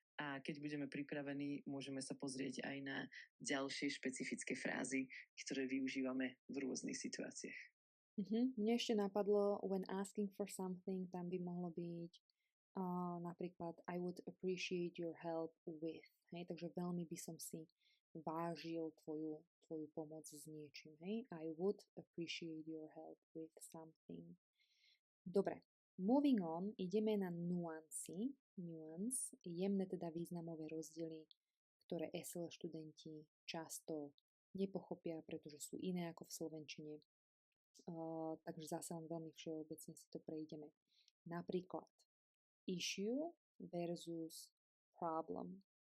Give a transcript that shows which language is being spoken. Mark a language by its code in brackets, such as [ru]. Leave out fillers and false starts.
[sk] A keď budeme pripravení, môžeme sa pozrieť aj na ďalšie špecifické frázy, ktoré využívame v rôznych situáciách. Mne ešte napadlo, [en] when asking for something, [sk] tam by mohlo byť napríklad [en] I would appreciate your help with. [sk] Hej, takže veľmi by som si vážil tvoju pomoc s niečím. [en] Hej, I would appreciate your help with something. [sk] Dobre, [en] moving on, [sk] ideme na nuancy. Nuance, jemné teda významové rozdiely, ktoré SL študenti často nepochopia, pretože sú iné ako v slovenčine. Takže zase len veľmi všeobecne si to prejdeme. Napríklad issue versus problem.